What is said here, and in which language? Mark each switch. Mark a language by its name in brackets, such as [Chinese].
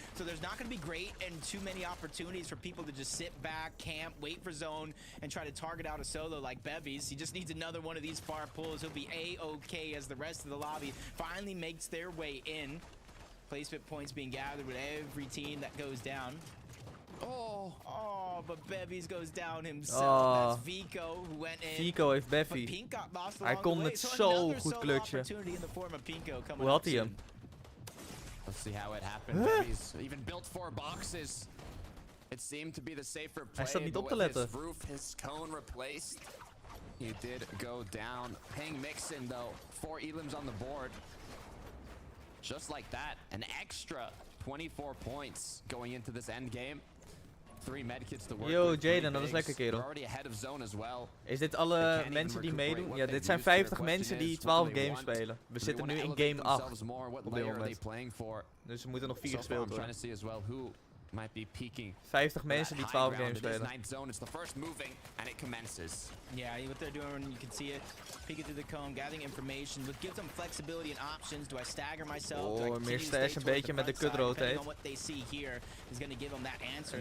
[English] So there's not going to be great and too many opportunities for people to just sit back, camp, wait for zone, and try to target out a solo like Bevies. He just needs another one of these far pulls. He'll be A-okay as the rest of the lobby finally makes their way in. Placement points being gathered with every team that goes down. Oh, but Bevies goes down himself. Oh. That's Vico who went in. [Dutch] Vico heeft Beffy. Hij kon het zo goed clutchen. Hoe had hij hem? [English] Let's see how it happened. Bevies even built 4 boxes. It seemed to be the safer play. [Dutch] Hij staat niet [English] but [Dutch] op te [English] with [Dutch] letten. [English] his roof, his cone replaced. He did go down. Ping mixing though. 4 elims on the board. Just like that, an extra 24 points going into this end game. 3 medkits to work Yo, with. [Dutch] Jaden, dat is lekker, kerel. [English] Already ahead of zone as well. [Dutch] Is dit alle mensen die meedoen? Ja, dit zijn 50 mensen die 12 games spelen. We zitten nu in game 8 op dit moment. Dus er moeten nog 4 gespeeld worden. [English] I'm trying to see as well who might be peaking. [Dutch] 50 mensen die 12 games spelen. spelen. [English] Ninth zone, it's the first moving and it commences. Yeah, what they're doing, you can see it. Peeking through the cone, gathering information, which gives them flexibility and options. Do I stagger myself? [Dutch] Oh, meer stash een beetje met de cut rotate. [English] What they see here is going to give them that answer.